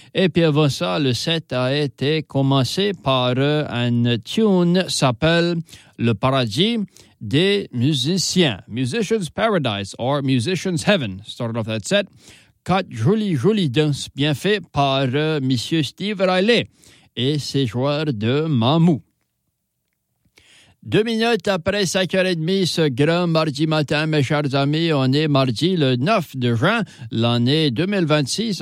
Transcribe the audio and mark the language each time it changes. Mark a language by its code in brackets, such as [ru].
[fr] Et puis avant ça, le set a été commencé par un tune s'appelle Le Paradis des Musiciens. [en] Musician's Paradise or Musician's Heaven, started off that set. [fr] Quatre jolies, jolies danses bien faites par Monsieur Steve Riley et ses joueurs de Mamou. 2 minutes après 5h30, ce grand mardi matin, mes chers amis, on est mardi le 9 de juin, l'année 2026.